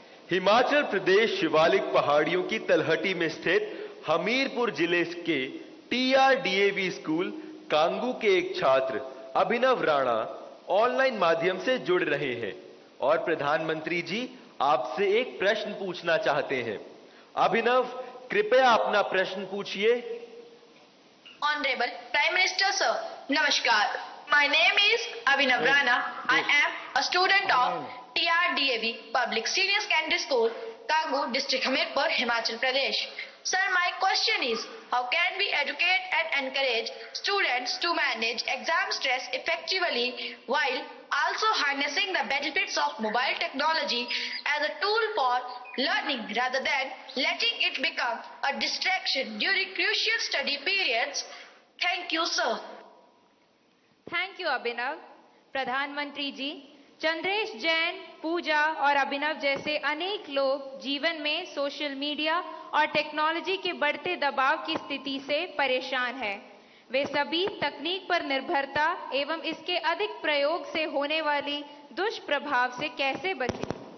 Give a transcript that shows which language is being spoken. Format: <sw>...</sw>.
<hi>हिमाचल प्रदेश शिवालिक पहाड़ियों की तलहटी में स्थित हमीरपुर जिले के TRDAV स्कूल कांगू के एक छात्र अभिनव राणा ऑनलाइन माध्यम से जुड़ रहे हैं और प्रधानमंत्री जी आपसे एक प्रश्न पूछना चाहते हैं। अभिनव, कृपया अपना प्रश्न पूछिए।</hi> <en>Honorable Prime Minister Sir, Namaskar. My name is Abhinav Rana. I am a student of TRDAV Public Senior Secondary School, Kangu District, Hamirpur, Himachal Pradesh. Sir, my question is, how can we educate and encourage students to manage exam stress effectively while also harnessing the benefits of mobile technology as a tool for learning rather than letting it become a distraction during crucial study periods? Thank you, sir. Thank you Abhinav.</en> <hi>प्रधानमंत्री जी, चंद्रेश जैन, पूजा और अभिनव जैसे अनेक लोग जीवन में social media और technology के बढ़ते दबाव की स्थिति से परेशान हैं। वे सभी तकनीक पर निर्भरता एवं इसके अधिक प्रयोग से होने वाली दुष्प्रभाव से कैसे बचें?</hi>